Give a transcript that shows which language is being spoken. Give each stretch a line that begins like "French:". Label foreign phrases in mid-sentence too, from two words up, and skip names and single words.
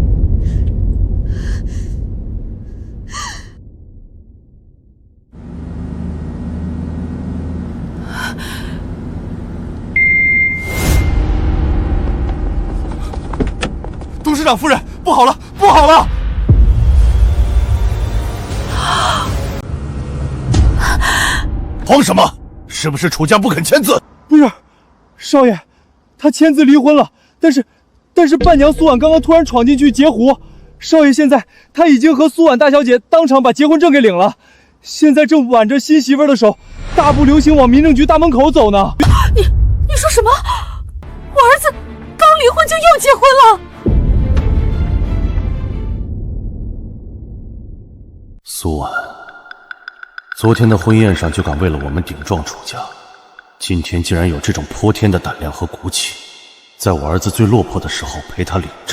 Chinese: 董事长夫人，不好了，不好了！慌什么？是不是楚家不肯簽字？不是，少爺，他簽字離婚了，但是伴娘蘇婉剛剛突然闖進去截胡，少爺現在他已經和蘇婉大小姐當場把結婚證給領了，現在正挽着新媳婦的手，大步流星往民政局大門口走呢。你說什麼？我兒子剛離婚就又結婚了？蘇婉，昨天的婚宴上就敢為了我們頂撞楚家，今天竟然有這種潑天的膽量和骨氣，在我兒子最落魄的時候陪他領證。